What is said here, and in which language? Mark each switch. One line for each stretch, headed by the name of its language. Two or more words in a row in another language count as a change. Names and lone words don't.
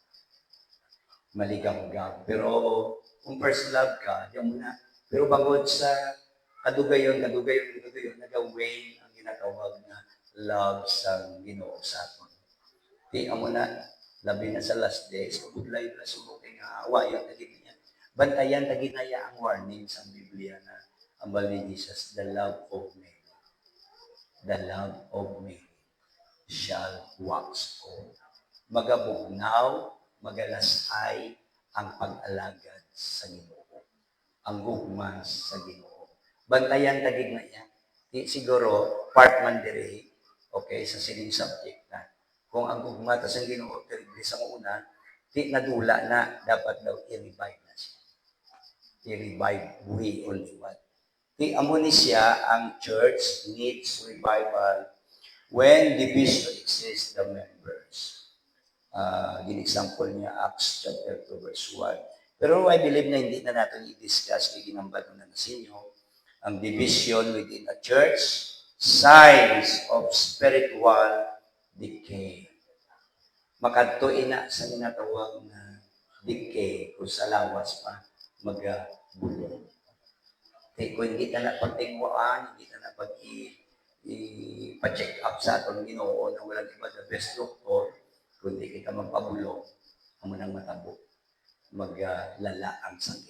Hiligaynon: Maligam-gam. Pero kung
English: first love
Hiligaynon: ka, diyan mo na. Pero bangod sa kadugayon, nag-away ang ginatawag na love sa Ginoo sa aton. Di amo na, labi na sa
English: last days,
Hiligaynon: pagudlay na sumuking awayan na ganyan. Bantayan na ginaya ang warning sa Biblia na ang bali ni Jesus,
English: the love of Mary. The love of Mary shall wax cold.
Hiligaynon: Magabugnaw, magalasay ang pag-alagad sa Ginoo. Ang gugma sa Ginoo. Bantayan tagig na yan. Di siguro, part man diri, okay, sa sining subject na. Kung ang gugma, tas ang Ginoo, terrible sa una, di nadula na, dapat daw i-revive na siya. I-revive, buhi o liwat. Di amo ni siya, ang
English: church needs revival when division exists the members.
Hiligaynon: Gin-example niya, Acts chapter 2 verse 1. Pero
English: I believe
Hiligaynon: na hindi na natin i-discuss kay ginambal na sa inyo ang
English: division within a church, signs of spiritual decay.
Hiligaynon: Makadtuin na sa ginatawag na decay kung sa lawas pa magabulong. Kung hindi ka na pagtingwaan, hindi ka na i-check up sa atong Ginoo na walang iba
English: the best doctor,
Hiligaynon: kundi kita magpabulong, amo nang matabo, maglala ang sakit.